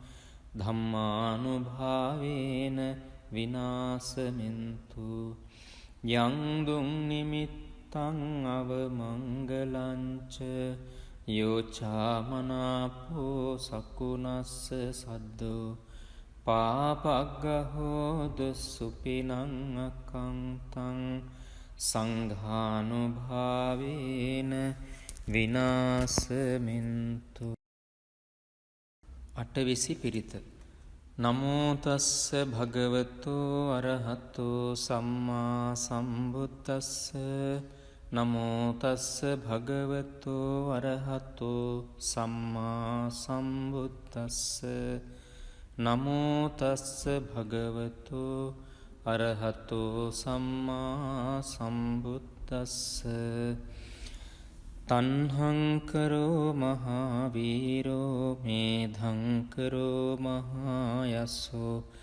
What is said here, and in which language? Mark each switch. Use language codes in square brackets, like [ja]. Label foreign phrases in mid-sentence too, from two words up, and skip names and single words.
[pi] ධම්මානුභාවේන විනාසමින්තු යං දුං නිමිත්තං අවමංගලංච යෝචාමනාපෝ සකුණස්ස සද්දෝ පාපග්ගහෝද සුපිනං අකංතං සංඝානුභාවේන විනාසමින්තු [si] අටවිසි පිරිත [pi] නමෝ තස්ස භගවතු අරහතෝ සම්මා සම්බුද්දස්ස නමෝ තස්ස භගවතු අරහතෝ සම්මා සම්බුද්දස්ස නමෝ තස්ස භගවතු අරහතෝ සම්මා සම්බුද්දස්ස තන්හංකරෝ මහාවීරෝ මේධංකරෝ මහායස්සෝ